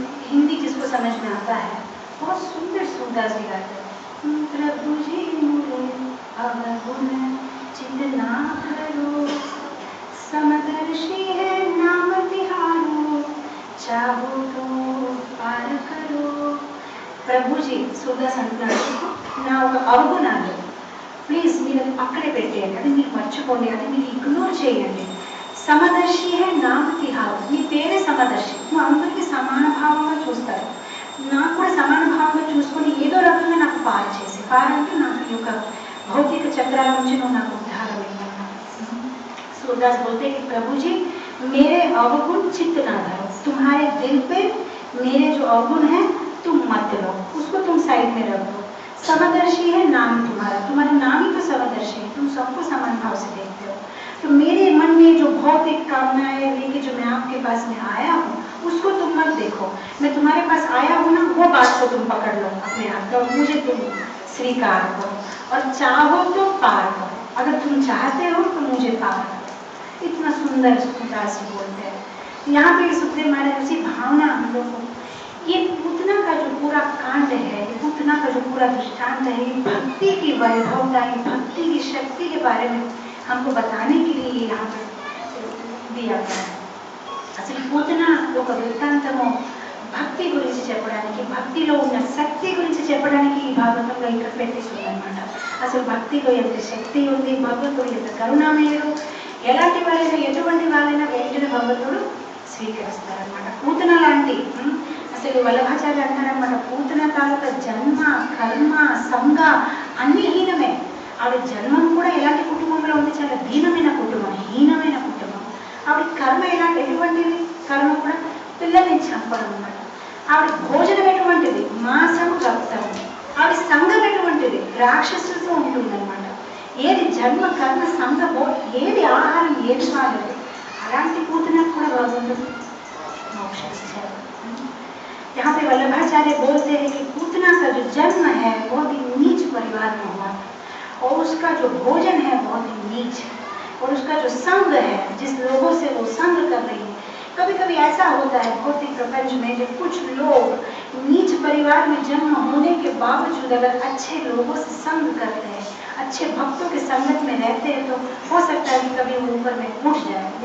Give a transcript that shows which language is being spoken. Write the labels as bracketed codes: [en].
[hi] हिंदी जिसको समझ में आता है, बहुत सुंदर सूरदास जी गाते हैं, प्रभु जी मोरे आवगुण चित्त ना धरो, समदर्शी है नाम तिहारो, चाहो तो पार करो. [te] प्रभु जी सूरदास अंటున్నాడు, నా ఒక అవగుణాలు ప్లీజ్ మీరు అక్కడే పెట్టేయండి, అది మీరు మర్చిపోండి, అది మీరు ఇగ్నోర్ చేయండి. [hi] సమదర్శి హే నామ తిహారు, [te] నీ పేరే సమదర్శి, నువ్వు అందరికీ సమాన భావంగా చూస్తారు, నాకు కూడా సమాన భావంగా చూసుకొని ఏదో రకంగా నాకు పాలు చేసి, పాలంటే నాకు ఈ యొక్క భౌతిక చక్రాల నుంచి నువ్వు నాకు ఉద్ధారం ఇవ్వాలి. [hi] सूरदास बोलते कि प्रभु जी मेरे अवगुण चित्त ना धरो, तुम्हारे दिल पे मेरे जो अवगुण है तुम मत लो, उसको तुम साइड में रख दो. समदर्शी है नाम तुम्हारा, तुम्हारा नाम ही तो समदर्शी है, तुम सबको समान भाव से देखते हो. तो मेरे मन में जो भौतिक कामनाएं लेके जो मैं आपके पास में आया हूँ उसको तुम मत देखो, मैं तुम्हारे पास आया हूँ ना, वो बात को तुम पकड़ लो अपने हाथ में, मुझे तुम स्वीकार करो, और चाहो तो पार करो, अगर तुम चाहते हो तो मुझे पार करो. इतना सुंदर सूरदास जी बोलते हैं. यहाँ पे सुखदेव महाराज उसी भावना हम लोग को, ये पूतना का जो पूरा कांड है, ये पूतना का जो पूरा दृष्टांत है, ये भक्ति की वैभवता, ये भक्ति की शक्ति के बारे में हमको बताने के लिए यहाँ पे दिया गया है. [te] అసలు పూతన ఒక వృత్తాంతము భక్తి గురించి చెప్పడానికి, భక్తిలో ఉన్న శక్తి గురించి చెప్పడానికి ఈ భాగవతంలో ఇక్కడ పెట్టేసి ఉందన్నమాట. అసలు భక్తిలో ఎంత శక్తి ఉంది, భగవంతుడు ఎంత కరుణామయుడు, ఎలాంటి వాళ్ళైనా ఎటువంటి వాళ్ళైనా వెంటనే భగవంతుడు స్వీకరిస్తారనమాట. పూతన లాంటి అసలు వల్లభాచార్య అంటారనమాట, పూతన తాలూకా జన్మ కర్మ సంఘ అన్ని హీనమే. ఆవిడ జన్మం కూడా ఎలాంటి కుటుంబంలో ఉంది, చాలా దీనమైన కుటుంబం, హీనమైన కుటుంబం. ఆవిడ కర్మ ఎటువంటిది, కర్మ కూడా పిల్లల్ని చంపడం అన్నమాట. ఆవిడ భోజనం ఎటువంటిది, మాంసము రక్తము. ఆవిడ సంఘం ఎటువంటిది, రాక్షసులతో ఉంటుందన్నమాట. ఏది జన్మ కర్మ సంఘ ఏది ఆహారం ఏది వాడదు, అలాంటి పూతనకు కూడా భగవంతుడు మోక్షం ఇచ్చారు. [hi] यहाँ पे वल्लभाचार्य बोलते हैं कि पूतना का जो जन्म है बहुत ही नीच परिवार में हुआ, और उसका जो भोजन है बहुत ही नीच, और उसका जो संग है, जिस लोगों से वो संग कर रही है. कभी कभी ऐसा होता है भौतिक प्रपंच में, जब कुछ लोग नीच परिवार में जन्म होने के बावजूद अगर अच्छे लोगों से संग करते हैं, अच्छे भक्तों के संगत में रहते हैं, तो हो सकता है कि कभी वो ऊपर में उठ जाए.